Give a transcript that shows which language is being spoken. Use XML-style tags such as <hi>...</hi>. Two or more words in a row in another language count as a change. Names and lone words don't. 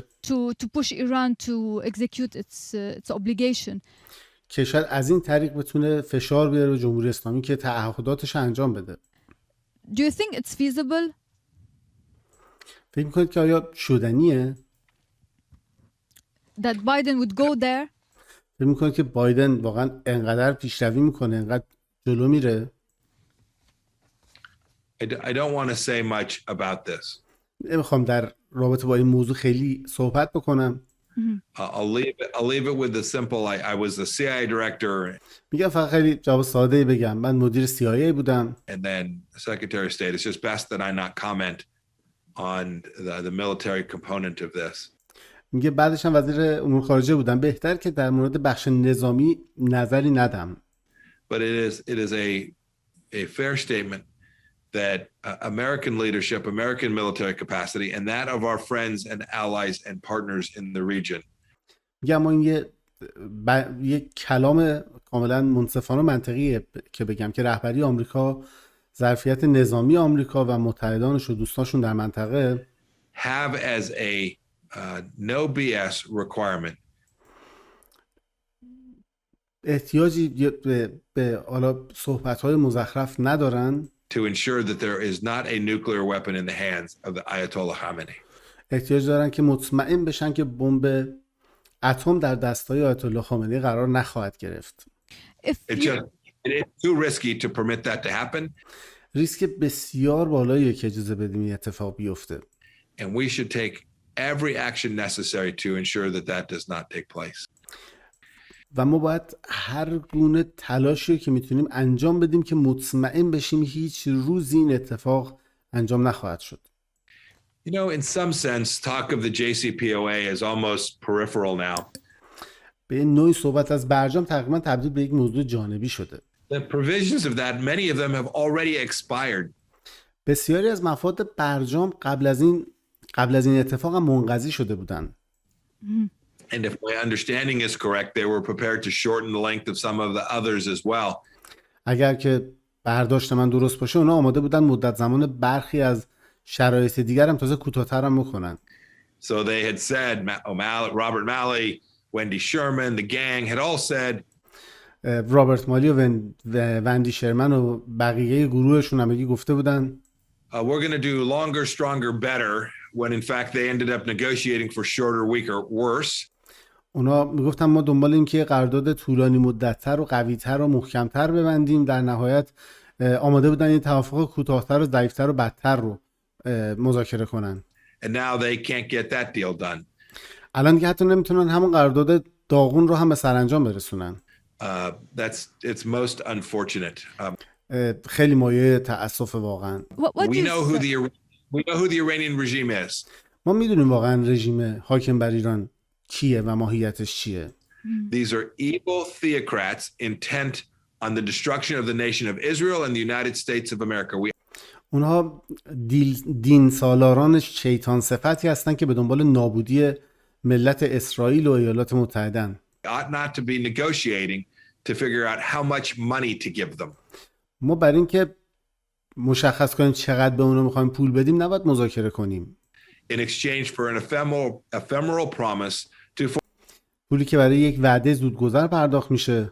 <en>To push Iran to execute its obligation.</en> <fa>که شاید از این طریق بتونه فشار بیاره به جمهوری اسلامی که تعهداتش انجام بده.</fa> <en>Do you think it's feasible?</en> <fa>فکر میکنید که آیا شدنیه؟</fa> <en>That Biden would go there?</en> <fa>فکر میکنید که بایدن واقعا انقدر پیشروی میکنه، انقدر جلو میره؟</fa> <en>I don't want to say much about this.</en> <fa>نمیخوام در رابطه با این موضوع خیلی صحبت بکنم.</fa> <en>I'll leave it with the simple. I was the CIA director.</en> <fa>میگم فقط خیلی جواب ساده‌ای بگم. من مدیر CIA بودم.</fa> <en>And then Secretary of State. It's just best that I not comment on the military component of this.</en> <fa>میگه بعدش هم وزیر امور خارجه بودم. بهتر که در مورد بخش نظامی نظری ندم.</fa> <en>But it is a fair statement that American leadership, American military capacity, and that of our friends and allies and partners in the region.</en> <fa>میگم این یه کلام کاملا منصفانه و منطقیه که بگم که رهبری آمریکا، ظرفیت نظامی آمریکا و متحدانش و دوستاشون در منطقه</fa> <en>have as a no BS requirement.</en> <fa>احتیاجی به حالا صحبت‌های مزخرف ندارن</fa> <en>to ensure that there is not a nuclear weapon in the hands of the Ayatollah Khamenei.</en> <fa>احتیاج دارن که مطمئن بشن که بمب اتم در دستای آیت الله خامنه‌ای قرار نخواهد گرفت.</fa> <en>It's too risky to permit that to happen.</en> <fa>ریسک بسیار بالاییه که اجازه بدیم این اتفاق بیفته.</fa> <en>And we should take every action necessary to ensure that that does not take place.</en> <fa>و ما باید هر گونه تلاشی که میتونیم انجام بدیم که مطمئن بشیم هیچ روزی این اتفاق انجام نخواهد شد.</fa> <en>You know, in some sense, talk of the JCPOA is almost peripheral now.</en> <fa>به نوعی صحبت از برجام تقریبا تبدیل به یک موضوع جانبی شده.</fa> <en>The provisions of that, many of them have already expired.</en> <fa>بسیاری از مفاد برجام قبل از این اتفاق هم منقضی شده بودند.</fa> <en>And if my understanding is correct, they were prepared to shorten the length of some of the others as well.</en> <fa>اگر که برداشت من درست باشه، اونا آماده بودن مدت زمان برخی از شرایط دیگر هم تازه کوتاه‌تر هم بکنن.</fa> <en>So they had said, Robert Malley, Wendy Sherman, the gang had all said,</en> <fa>رابرت مالی و وندی شرمن و بقیه گروهشون هم گفته بودن</fa> <en>we're going to do longer, stronger, better, when in fact they ended up negotiating for shorter, weaker, worse.</en> <fa>اونا میگفتن ما دنبال این که قرارداد طولانی مدت‌تر و قوی‌تر و محکم‌تر ببندیم، در نهایت آماده بودن این توافق کوتاه‌تر و ضعیف‌تر و بدتر رو مذاکره کنن.</fa> <en>And now they can't get that deal done.</en> <fa>الان دیگه حتی نمیتونن همون قرارداد داغون رو هم به سرانجام برسونن.</fa> <en>It's most unfortunate.</en> <fa>خیلی مایه تأسف واقعا.</fa> <en>We know who the Iranian regime is.</en> <fa>ما میدونیم واقعا رژیم حاکم بر ایران کیه و ماهیتش چیه.</fa> <en>These are evil theocrats intent on the destruction of the nation of Israel and the United States of America.</en> <fa>اونها دین سالاران شیطان صفتی هستن که به دنبال نابودی ملت اسرائیل و ایالات متحده.</fa> <en>ought not to be negotiating to figure out how much money to give them.</en> <fa>ما برای اینکه مشخص کنیم چقدر به اونا میخوایم پول بدیم نباید مذاکره کنیم.</fa> <en>In exchange for an ephemeral promise to</en> <fa>پولی که برای یک وعده زودگذر پرداخت میشه</fa>